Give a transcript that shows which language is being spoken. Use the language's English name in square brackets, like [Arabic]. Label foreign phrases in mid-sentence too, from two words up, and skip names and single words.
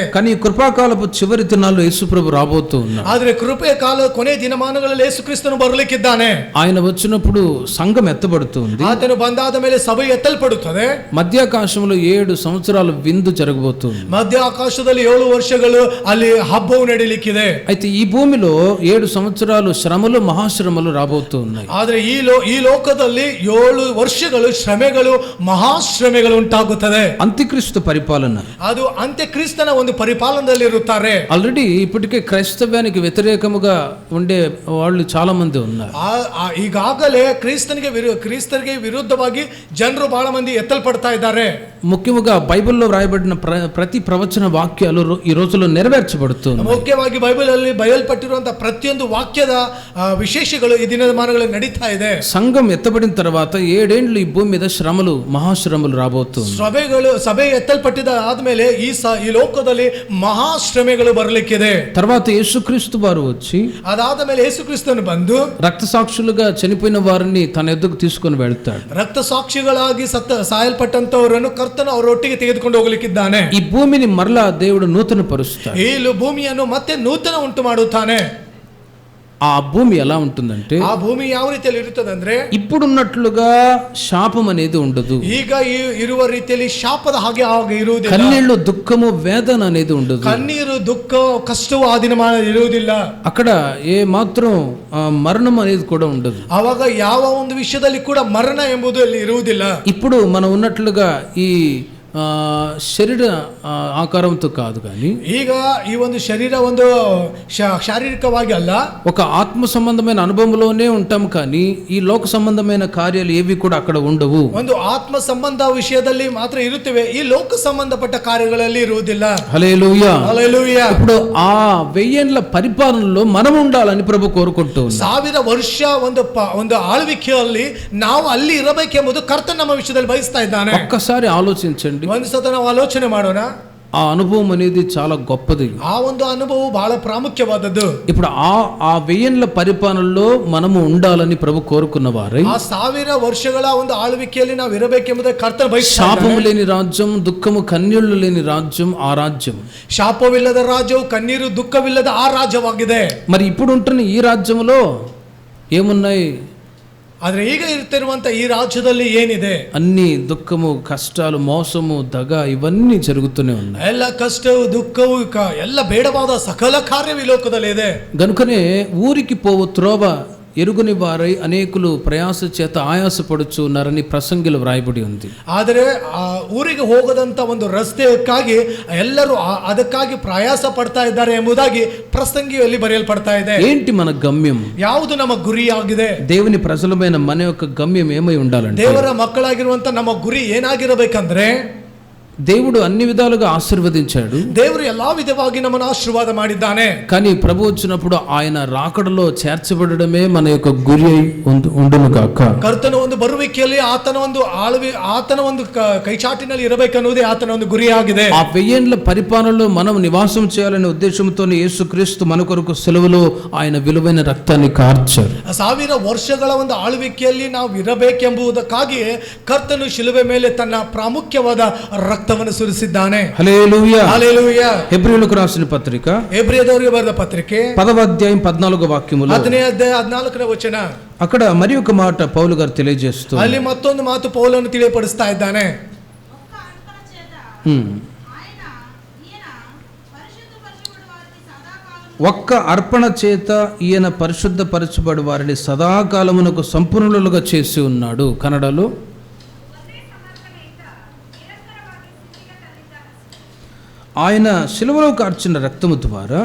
[Telugu] కానీ ఈ కృపాకాలపు చివరి దినాల్లో యేసుప్రభు రాబోతూ ఉన్నాడు. [Kannada] ಆದರೆ ಕೃಪೆಯ ಕಾಲ ಕೊನೆ ದಿನಮಾನಗಳಲ್ಲಿ ಯೇಸು ಕ್ರಿಸ್ತನು ಬರಲಿಕ್ಕಿದ್ದಾನೆ. [Telugu] ఆయన వచ్చినప్పుడు సంఘం ఎత్తబడుతుంది. [Kannada] ಆತನು ಬಂದಾದ ಮೇಲೆ ಸಭೆ ಎತ್ತಲ್ಪಡುತ್ತದೆ. [Telugu] మధ్యాకాశంలో 7 సంవత్సరాల విందు జరగబోతుంది. [Kannada] ಮಧ್ಯ ಆಕಾಶದಲ್ಲಿ 7 ವರ್ಷಗಳು ಅಲ್ಲಿ ಹಬ್ಬವು ನಡೀಲಿಕ್ಕಿದೆ. [Telugu] అయితే ఈ భూమిలో 7 సంవత్సరాలు శ్రమలు, మహాశ్రమలు రాబోతూ ఉన్నాయి. [Kannada] ಆದರೆ ಈ ಲೋಕದಲ್ಲಿ 7 ವರ್ಷಗಳು ಶ್ರಮೆಗಳು, ಮಹಾಶ್ರಮೆಗಳು ಉಂಟಾಗುತ್ತದೆ. [Telugu] అంత్యక్రీస్తు పరిపాలన, [Kannada] ಅದು ಅಂತ್ಯಕ್ರಿಸ್ತನ ಒಂದು ಪರಿಪಾಲನದಲ್ಲಿ ಇರುತ್ತಾರೆ. [Telugu] ఆల్రెడీ ఇప్పటికే క్రైస్తవ్యానికి వ్యతిరేకముగా ఉండే వాళ్ళు చాలా మంది ఉన్నారు. [Kannada] ಈಗಾಗಲೇ ಕ್ರಿಸ್ತರಿಗೆ ವಿರುದ್ಧವಾಗಿ ಜನರು ಬಹಳ ಮಂದಿ ಎತ್ತಲ್ಪಡ್ತಾ ಇದ್ದಾರೆ. [Telugu] ముఖ్యముగా బైబిల్లో వ్రాయబడిన ప్రతి ప్రవచన వాక్యాలు ఈ రోజుల్లో నెరవేర్చబడుతుంది. [Kannada] ಮುಖ್ಯವಾಗಿ ಬೈಬಲ್ ಅಲ್ಲಿ ಬಯಲ್ಪಟ್ಟಿರುವಂತಹ ಪ್ರತಿಯೊಂದು ವಾಕ್ಯದ ವಿಶೇಷಗಳು ಈ ದಿನಮಾನಗಳಲ್ಲಿ ನಡೀತಾ ಇದೆ. [Telugu] సంఘం ఎత్తబడిన తర్వాత 7 ఏళ్ళు ఈ భూమి మీద శ్రమలు, మహాశ్రమలు రాబోతుంది. [Kannada] ಸಭೆ ಎತ್ತಲ್ಪಟ್ಟಿದ ಆದ್ಮೇಲೆ ಈ ಲೋಕದಲ್ಲಿ ಮಹಾಶ್ರಮೆಗಳು ಬರಲಿಕ್ಕಿದೆ. [Telugu] తర్వాత యేసుక్రీస్తు వారు వచ్చి, [Kannada] ಅದಾದ ಮೇಲೆ ಯೇಸು ಕ್ರಿಸ್ತನು ಬಂದು [Telugu] రక్త సాక్షులుగా చనిపోయిన వారిని తన ఎద్దుకు తీసుకొని వెళ్తాడు. [Kannada] ರಕ್ತ ಸಾಕ್ಷಿಗಳಾಗಿ ಸಾಯಲ್ಪಟ್ಟಂತವರನ್ನು ಕರ್ತನು ಅವರೊಟ್ಟಿಗೆ ತೆಗೆದುಕೊಂಡು ಹೋಗಲಿಕ್ಕಿದ್ದಾನೆ. [Telugu] ఈ భూమిని మరలా దేవుడు నూతన పరుస్తాడు. [Kannada] ಈ ಭೂಮಿಯನ್ನು ಮತ್ತೆ ನೂತನ ಉಂಟು ಮಾಡುತ್ತಾನೆ. [Telugu] ఆ భూమి ఎలా ఉంటుందంటే, [Kannada] ಆ ಭೂಮಿ ಯಾವ ರೀತಿಯಲ್ಲಿ ಇರುತ್ತದೆ ಅಂದ್ರೆ, [Telugu] ఇప్పుడున్నట్లుగా శాపం అనేది ఉండదు. [Kannada] ಈಗ ಇರುವ ರೀತಿಯಲ್ಲಿ ಶಾಪದ ಹಾಗೆ ಇರುವುದಿಲ್ಲ. [Telugu] కన్నీళ్లు, దుఃఖము, వేదన అనేది ఉండదు. [Kannada] ಕಣ್ಣೀರು, ದುಃಖ, ಕಷ್ಟವು ಆ ದಿನಮಾನ ಇರುವುದಿಲ್ಲ. [Telugu] అక్కడ ఏ మాత్రం మరణం అనేది కూడా ఉండదు. [Kannada] ಅವಾಗ ಯಾವ ಒಂದು ವಿಷಯದಲ್ಲಿ ಕೂಡ ಮರಣ ಎಂಬುದು ಅಲ್ಲಿ ಇರುವುದಿಲ್ಲ. [Telugu] ఇప్పుడు మనం ఉన్నట్లుగా ఈ శరీర ఆకారంతో కాదు, కానీ [Kannada] ಈಗ ಈ ಒಂದು ಶರೀರ ಒಂದು ಶಾರೀರಿಕವಾಗಿ ಅಲ್ಲ, [Telugu] ఒక ఆత్మ సంబంధమైన అనుభవంలోనే ఉంటాం. కానీ ఈ లోక సంబంధమైన కార్యాలు ఏవి కూడా అక్కడ ఉండవు. [Kannada] ಒಂದು ಆತ್ಮ ಸಂಬಂಧ ವಿಷಯದಲ್ಲಿ ಮಾತ್ರ ಇರುತ್ತವೆ, ಈ ಲೋಕ ಸಂಬಂಧಪಟ್ಟ ಕಾರ್ಯಗಳಲ್ಲಿ ಇರುವುದಿಲ್ಲ. [Telugu] హల్లెలూయా. హల్లెలూయా. ఇప్పుడు ఆ 1000 ఏళ్ల పరిపాలనలో మనం ఉండాలని ప్రభు కోరుకుంటూ ఉన్నాడు. [Kannada] 1000 ವರ್ಷ ಒಂದು ಆಳ್ವಿಕೆಯಲ್ಲಿ ನಾವು ಅಲ್ಲಿ ಇರಬೇಕೆಂಬುದು ಕರ್ತನ ನಮ್ಮ ವಿಷಯದಲ್ಲಿ ಬಯಸ್ತಾ ಇದ್ದಾನೆ. [Telugu] ఒక్కసారి ఆలోచించండి. [Kannada] ಒಂದು ಸತ ನಾವು ಆಲೋಚನೆ ಮಾಡೋಣ. [Telugu] ఆ అనుభవం అనేది చాలా గొప్పది. [Kannada] ఆ ಒಂದು ಅನುಭವ ಬಹಳ ಪ್ರಾಮುಖ್ಯವಾದದ್ದು. [Telugu] ఇప్పుడు ఆ 1000 ఏళ్ల పరిపాలనలో మనము ఉండాలని ప్రభు కోరుకున్న వారై, [Kannada] ಆ 1000 ವರ್ಷಗಳ ಒಂದು ಆಳ್ವಿಕೆಯಲ್ಲಿ ನಾವು ಇರಬೇಕೆಂಬುದೇ ಕರ್ತನ ಬಯಸ್ತಾ ಇದ್ದಾನೆ. [Telugu] శాపము లేని రాజ్యం, దుఃఖము, కన్నీళ్లు లేని రాజ్యం ఆ రాజ్యం. [Kannada] ಶಾಪವಿಲ್ಲದ ರಾಜ್ಯವು, ಕಣ್ಣೀರು, ದುಃಖವಿಲ್ಲದ ಆ ರಾಜ್ಯವಾಗಿದೆ. [Telugu] మరి ఇప్పుడు ఉంటున్న ఈ రాజ్యంలో ఏమున్నాయి? [Kannada] ಆದ್ರೆ ಈಗ ಇರ್ತಿರುವಂತ ಈ ರಾಜ್ಯದಲ್ಲಿ ಏನಿದೆ? [Telugu] అన్ని దుఃఖము, కష్టాలు, మోసము, దగ ఇవన్నీ జరుగుతూనే ఉన్నాయి. [Kannada] ಎಲ್ಲ ಕಷ್ಟವು, ದುಃಖವು, ಎಲ್ಲ ಬೇಡವಾದ ಸಕಲ ಕಾರ್ಯವು ಈ ಲೋಕದಲ್ಲಿ ಇದೆ. [Telugu] గనుకనే ఊరికి పోవు త్రోవ ఎరుగుని వారై అనేకులు ప్రయాస చేత ఆయాసపడుచు ఉన్నారని ప్రసంగిలో వ్రాయబడి ఉంది. [Kannada] ಆದರೆ ಆ ಊರಿಗೆ ಹೋಗದಂತ ಒಂದು ರಸ್ತೆಯಕ್ಕಾಗಿ ಎಲ್ಲರೂ ಅದಕ್ಕಾಗಿ ಪ್ರಯಾಸ ಪಡ್ತಾ ಇದ್ದಾರೆ ಎಂಬುದಾಗಿ ಪ್ರಸಂಗಿಯಲ್ಲಿ ಬರೆಯಲ್ಪಡ್ತಾ ಇದೆ. [Telugu] ఏంటి మన గమ్యం? [Kannada] ಯಾವುದು ನಮ್ಮ ಗುರಿಯಾಗಿದೆ? [Telugu] దేవుని ప్రజలమైన మన యొక్క గమ్యం ఏమై ఉండాలంటే, [Kannada] ದೇವರ ಮಕ್ಕಳಾಗಿರುವಂತ ನಮ್ಮ ಗುರಿ ಏನಾಗಿರಬೇಕಂದ್ರೆ, [Telugu] దేవుడు అన్ని విధాలుగా ఆశీర్వదించాడు. [Kannada] ದೇವರು ಎಲ್ಲಾ ವಿಧವಾಗಿ ನಮ್ಮನ್ನು ಆಶೀರ್ವಾದ ಮಾಡಿದ್ದಾನೆ. [Telugu] కానీ ప్రభు వచ్చినప్పుడు ఆయన రాకడలో చేర్చబడడమే మన యొక్క గురి అయి ఉండును గాక. [Kannada] ಕರ್ತನ ಒಂದು ಬರುವಿಕೆಯಲ್ಲಿ ಆತನ ಒಂದು ಕೈಚಾಟಿನಲ್ಲಿ ಇರಬೇಕನ್ನುವುದೇ ಆತನ ಒಂದು ಗುರಿಯಾಗಿದೆ. [Telugu] ఆ 1000 ఏళ్ల పరిపాలనలో మనం నివాసం చేయాలనే ఉద్దేశంతోనే యేసుక్రీస్తు మన కొరకు సెలవులో ఆయన విలువైన రక్తాన్ని కార్చారు. [Kannada] 1000 ವರ್ಷಗಳ ಒಂದು ಆಳ್ವಿಕೆಯಲ್ಲಿ ನಾವು ಇರಬೇಕೆಂಬುದಕ್ಕಾಗಿಯೇ ಕರ್ತನು ಶಿಲುಬೆ ಮೇಲೆ ತನ್ನ ಪ್ರಾಮುಖ್ಯವಾದ ರಕ್ತವನ್ನು ಸುರಿಸಿದ್ದಾನೆ. [Telugu] హల్లెలూయా హల్లెలూయా. హెబ్రీయులకు రాసిన పత్రిక [Kannada] హెబ్రీయులకు ಬರೆದ ಪತ್ರಿಕೆ [Telugu] 10వ అధ్యాయం 14వ వాక్యములో [Kannada] 10ನೇ ಅಧ್ಯಾಯ 14ನೇ ವಚನ. [Telugu] అక్కడ మరి ఒక మాట పౌలు గారు తెలియజేస్తూ [Kannada] ಅಲ್ಲಿ ಮತ್ತೊಂದು ಮಾತು ಪೌಲನು ತಿಳಿಯಪಡಿಸ್ತಾ ಇದ್ದಾನೆ. [Telugu] ఒక్క అర్పణ చేత ఈయన పరిశుద్ధపరచబడి వారిని సదాకాలమునకు సంపూర్ణులుగా చేసి ఉన్నాడు. కన్నడలో ఆయన శిలువలో కార్చిన రక్తము ద్వారా